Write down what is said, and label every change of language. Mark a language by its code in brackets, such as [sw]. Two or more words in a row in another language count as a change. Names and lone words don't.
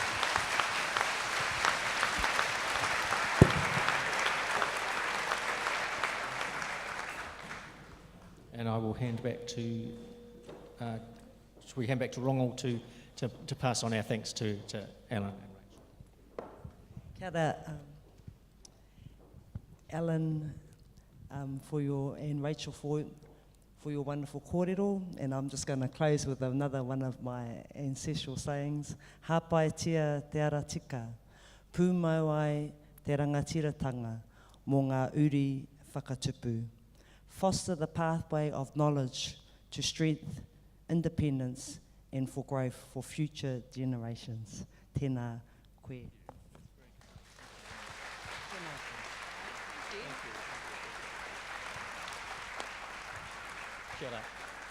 [en] And I will hand back to, should we hand back to Ronald to pass on our thanks to Allan and Rachel. [mi] Kia ora, [en] Allan, and Rachel for your wonderful kōrero, and I'm just going to close with another one of my ancestral sayings. [mi] Hāpai tia te ara tika, pūmau ai te rangatiratanga mō ngā uri whakatupu. [en] Foster the pathway of knowledge to strength, independence, and for growth for future generations. [mi] Tēnā koe. Kia ora.